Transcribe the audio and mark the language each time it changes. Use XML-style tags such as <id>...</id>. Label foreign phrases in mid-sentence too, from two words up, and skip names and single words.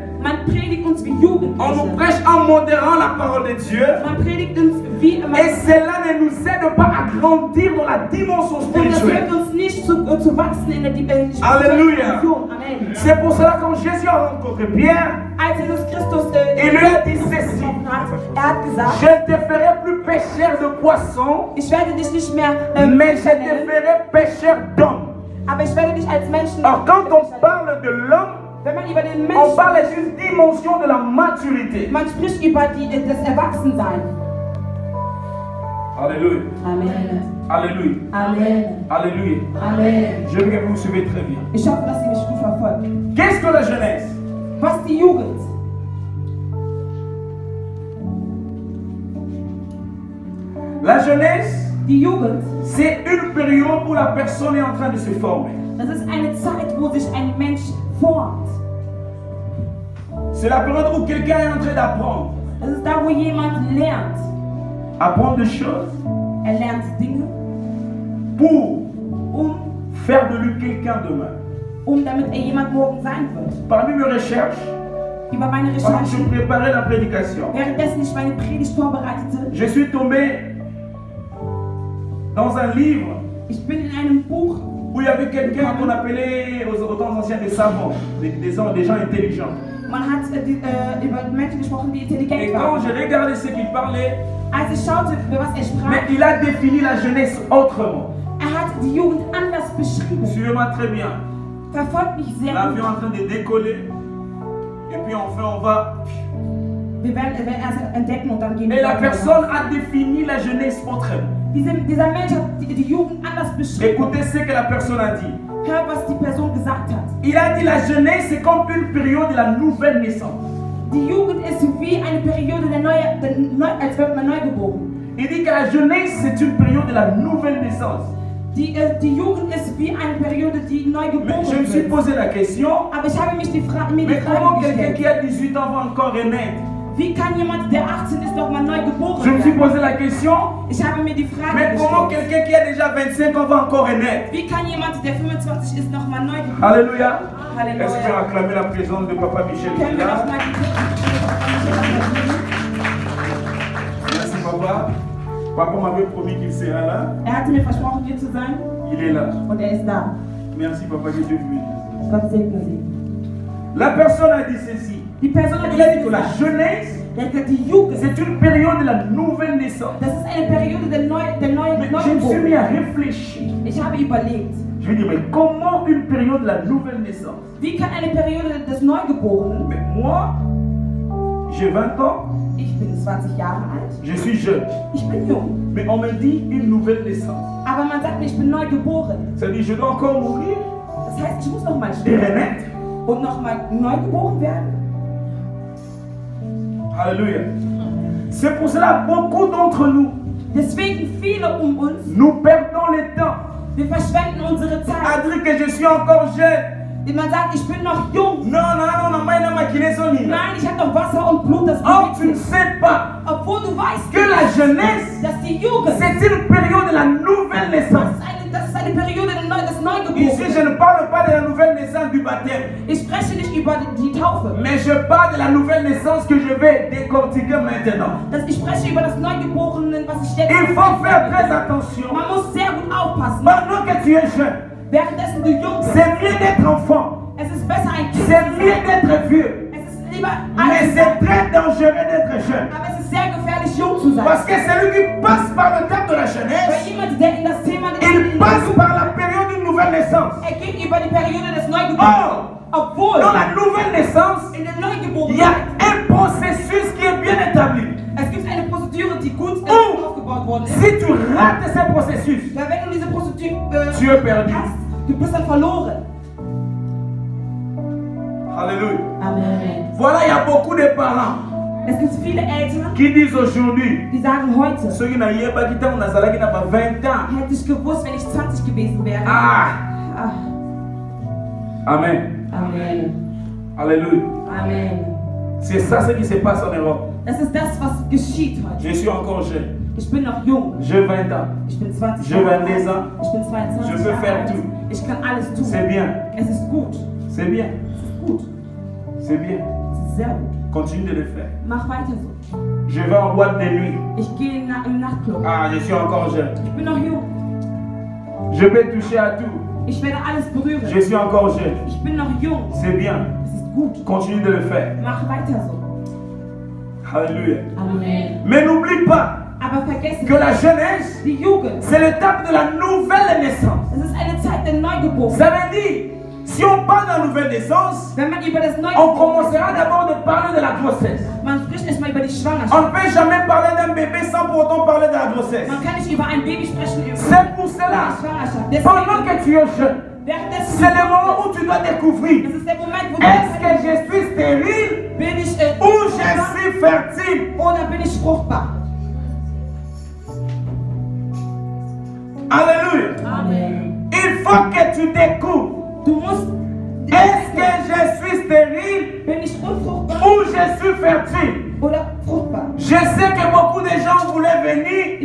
<de>man predigt uns wie</de> <fr>On nous</fr> <de>Jugendliche.</de> <fr>prêche en modérant la parole de Dieu.</fr> <de>Man predigt uns wie</de> <fr>Et cela ne nous aide pas à grandir dans la dimension</fr> <de>und das</de> <fr>spirituelle.</fr> <de>hilft uns nicht zu wachsen in der Halleluja. Dimension. Amen.</de> <fr>C'est pour cela quand Jésus a rencontré Pierre,</fr> <de>Als Jesus Christus</de> <fr>il lui a dit ceci:</fr> <de>hat gesagt,</de> <fr>je ne te ferai plus pêcheur de poissons,</fr> <de>ich werde dich nicht mehr</de> <fr>mais je te</fr> <de>nennen,</de> <fr>ferai pêcheur d'hommes.</fr> <de>aber ich werde dich als Menschen.</de> <fr>Or, quand on parle de l'homme,</fr> <de>Wenn man über den</de> <fr>on</fr> <de>Menschen,</de> <fr>parle d'une dimension de la maturité.</fr> <de>man spricht über das Erwachsensein.</de> <fr>Alléluia. Amen. Alléluia. Amen. Alléluia. Amen. Je veux que vous me suivez très bien.</fr> <de>Ich hoffe, dass Sie mich gut verfolgen.</de> <fr>Qu'est-ce que la jeunesse?</fr> <de>Was die Jugend?</de> <fr>La jeunesse,</fr> <de>Die Jugend,</de> <fr>c'est une période où la personne est en train de se former.</fr> <de>das ist eine Zeit, wo sich ein Mensch formt.</de> <fr>C'est la période où quelqu'un est en train d'apprendre.</fr> <de>Das ist da, wo jemand lernt.</de> <fr>Apprendre des choses</fr> <de>Lernt Dinge,</de> <fr>pour</fr> <de>um</de> <fr>faire de lui quelqu'un demain.</fr> <de>damit jemand morgen sein wird.</de> <fr>Parmi mes recherches,</fr> <de>Über meine</de> <fr>pendant que je</fr> <de>Recherchen,</de> <fr>préparais la prédication,</fr> <de>währenddessen ich meine Predigt vorbereitete,</de> <fr>je suis tombé dans un livre</fr> <de>ich bin in einem Buch,</de> <fr>où il y avait quelqu'un qu'on appelait aux temps anciens des savants, des gens intelligents.</fr> <de>man hat über Menschen gesprochen, die</de> <fr>Et</fr> <de>intelligent</de> <fr>quand</fr> <de>waren.</de> <fr>je regardais ce qu'il parlait,</fr> <de>Als ich schaute, über was er sprach,</de> <fr>mais il a défini la jeunesse autrement.</fr> <de>hat die Jugend anders beschrieben.</de> <fr>Suivez-moi très bien.</fr> <de>Verfolgt mich sehr</de> <fr>L'avion est</fr> <de>gut.</de> <fr>en train de décoller. Et puis enfin on va.</fr> <de>Wir werden erst entdecken und dann gehen</de> <fr>Et</fr> <de>wir</de> <fr>la</fr> <de>weiter.</de> <fr>personne a défini la jeunesse autrement.</fr> <de>Dieser Mensch hat die Jugend anders beschrieben.</de> <fr>Écoutez ce que la personne a dit.</fr> <de>Hör, was die Person gesagt hat.</de> <fr>Il a dit la jeunesse c'est comme une période de la nouvelle naissance.</fr> <de>Die Jugend ist wie eine Periode als wird man neu geboren.</de> <fr>Il dit que la jeunesse c'est une période de la nouvelle naissance.</fr> <de>Die Jugend ist wie eine Periode, die neu geboren</de> <fr>Mais je me suis</fr> <de>wird.</de> <fr>posé la question,</fr> <de>Aber ich habe mir die Frage</de> <fr>mais comment quelqu'un</fr> <de>gestellt.</de> <fr>qui a 18 ans va encore renaître?</fr> <de>Wie kann jemand, der 18 ist, nochmal neu geboren</de> <fr>Je me suis</fr> <de>werden?</de> <fr>posé la question,</fr> <de>Ich habe mir die Frage</de> <fr>mais comment</fr> <de>gestellt.</de> <fr>quelqu'un qui a déjà 25 ans va encore renaître?</fr> <de>Wie kann jemand, der 25 ist, nochmal neu geboren</de> <fr>Alléluia.</fr> <de>Halleluja.</de> <fr>Est-ce que j'ai acclamé la présence de Papa Michel qui est</fr> <de>Können wir</de> <fr>là?</fr> <de>nochmal die</de> <fr>Merci Papa. Papa m'avait promis qu'il sera là.</fr> <de>hatte mir versprochen, hier zu sein</de> <fr>Il est là.</fr> <de>und ist da.</de> <fr>Merci Papa, que Dieu vous bénisse.</fr> <de>Gott segne sie.</de> <fr>La personne a dit ceci.</fr> <de>Die Person hat</de> <fr>Il a dit que la</fr> <de>gesagt,</de> <fr>jeunesse,</fr> <de>die Jugend,</de> <fr>c'est une période de la nouvelle naissance.</fr> <de>das ist eine Periode der neuen</de> <fr>Mais je me suis mis</fr> <de>Neugeburt.</de> <fr>à réfléchir.</fr> <de>Ich habe überlegt,</de> <fr>Je me dis, mais comment une période de la nouvelle naissance?</fr> <de>wie kann eine Periode des Neugeborenen,</de> <fr>Mais moi, j'ai 20 ans,</fr> <de>ich bin 20 Jahre alt,</de> <fr>je suis jeune.</fr> <de>ich bin jung,</de> <fr>Mais on me dit une nouvelle naissance.</fr> <de>aber man sagt mir, ich bin neu geboren.</de> <fr>Ça veut dire, je dois encore mourir</fr> <de>Das heißt, ich muss nochmal</de> <fr>et</fr> <de>sterben</de> <fr>renaître.</fr> <de>und nochmal neu geboren werden.</de> <fr>Alléluia. C'est pour cela, beaucoup d'entre nous,</fr> <de>Deswegen viele uns,</de> <fr>nous perdons le temps</fr> <de>wir verschwenden unsere</de> <fr>à</fr> <de>Zeit.</de> <fr>dire que je suis encore jeune.</fr> <de>Man sagt, ich bin noch jung.</de> <fr>Non, non, non, non, non,</fr> <de>Nein, ich habe noch Wasser und Blut, das</de> <fr>oh, tu ne</fr> <de>bewegt sich.</de> <fr>sais pas</fr> <de>Obwohl du weißt,</de> <fr>que la jeunesse,</fr> <de>dass die Jugend,</de> <fr>c'est une période de la nouvelle naissance.</fr> <de>das ist eine Periode des</de> <fr>Ici, je</fr> <de>Neugeborenen.</de> <fr>ne parle pas de la nouvelle naissance du baptême.</fr> <de>Ich spreche nicht über die Taufe.</de> <fr>Mais je parle de la nouvelle naissance que je vais décortiquer maintenant.</fr> <de>Ich spreche über das Neugeborene, was ich jetzt...</de> <fr>Il faut faire très attention.</fr> <de>Man muss sehr gut aufpassen.</de> <fr>Pendant que tu es jeune,</fr> <de>Währenddessen du jung bist.</de> <fr>c'est mieux d'être enfant.</fr> <de>Es ist besser ein Kind.</de> <fr>C'est mieux d'être vieux.</fr> <de>Es ist lieber</de> <fr>Mais c'est très dangereux d'être jeune.</fr> <de>Aber es ist sehr gefährlich, jung zu sein.</de> <fr>Parce que celui qui passe par le temps de la</fr> <de>Weil</de> <fr>jeunesse,</fr> <de>jemand, der in das Thema</de> <fr>il passe par la période d'une nouvelle naissance.</fr> <de>geht über die Periode des Neugeborenen.</de> <fr>Or,</fr> <de>Obwohl</de> <fr>dans la nouvelle naissance,</fr> <de>in der</de> <fr>il y a</fr> <de>Neugeborenen</de> <fr>un processus qui est bien établi.</fr> <de>es gibt eine Prozedur, die gut aufgebaut worden ist.</de> <fr>Si tu rates ce processus,</fr> <de>Weil wenn du diese Prozedur</de> <fr>tu es perdu.</fr> <de>hast, du bist dann verloren.</de> <fr>Alléluia. Amen. Voilà, il y a beaucoup de parents</fr> <de>Es gibt viele Eltern,</de> <fr>qui disent aujourd'hui,</fr> <de>die sagen heute,</de> <fr>ceux qui n'ont pas quitté, on a salé qui n'a pas 20 ans.</fr> <de>hätte ich gewusst, wenn ich 20 gewesen wäre. Ah, Ah,</de> <fr>Amen. Amen. Alléluia. Amen. C'est ça ce qui se passe en Europe.</fr> <de>Das ist das, was geschieht heute.</de> <fr>Je suis encore jeune.</fr> <de>Ich bin noch jung.</de> <fr>J'ai 20 ans.</fr> <de>Ich bin 20</de> <fr>J'ai 22 ans.</fr> <de>Ich bin 22</de> <fr>Je peux</fr> <de>Jahre</de> <fr>faire</fr> <de>alt.</de> <fr>tout.</fr> <de>Ich kann alles tun.</de> <fr>C'est bien.</fr> <de>Es ist gut.</de> <fr>C'est bien.</fr> <de>Es ist gut.</de> <fr>C'est bien.</fr> <de>Es ist sehr gut.</de> <fr>Continue de le faire.</fr> <de>Mach weiter so.</de> <fr>Je vais en boîte de nuit.</fr> <de>Ich gehe im Nachtclub.</de> <fr>Ah, je suis encore jeune.</fr> <de>Ich bin noch jung.</de> <fr>Je peux toucher à tout.</fr> <de>Ich werde alles berühren.</de> <fr>Je suis encore jeune.</fr> <de>Ich bin noch jung.</de> <fr>C'est bien.</fr> <de>Es ist gut.</de> <fr>Continue de le faire.</fr> <de>Mach weiter so.</de> <fr>Alléluia. Amen. Mais n'oublie pas</fr> <de>Aber vergesse</de> <fr>que la jeunesse,</fr> <de>die Jugend.</de> <fr>c'est l'étape de la nouvelle naissance.</fr> <de>Es ist eine Zeit der Neugeburt.</de> <fr>Ça veut dire, si on parle de la nouvelle naissance,</fr> <de>Wenn man über das</de> <fr>on</fr> <de>Neugeburt</de> <fr>commencera d'abord de parler de la grossesse.</fr> <de>man spricht erstmal über die</de> <fr>On</fr> <de>Schwangerschaft.</de> <fr>ne peut jamais parler d'un bébé sans pour autant parler de la grossesse.</fr> <de>Man kann nicht über ein Baby sprechen, über</de> <fr>C'est pour</fr> <de>die</de> <fr>cela,</fr> <de>Schwangerschaft.</de> <fr>pendant</fr> <de>Deswegen,</de> <fr>que tu es jeune,</fr> <de>währenddessen</de> <fr>c'est le moment où tu dois découvrir,</fr> <de>das ist der Moment, wo du</de> <fr>est-ce que je suis stérile</fr> <de>bin ich</de> <fr>ou je suis fertile?</fr> <de>oder bin ich fruchtbar?</de> <fr>Alléluia. Amen. Il faut que tu découvres,</fr> <de>Du musst,</de> <fr>est-ce que je suis stérile</fr> <de>bin ich unfruchtbar</de> <fr>ou je suis fertile?</fr> <de>oder fruchtbar?</de> <fr>Je sais que beaucoup de gens voulaient venir</fr>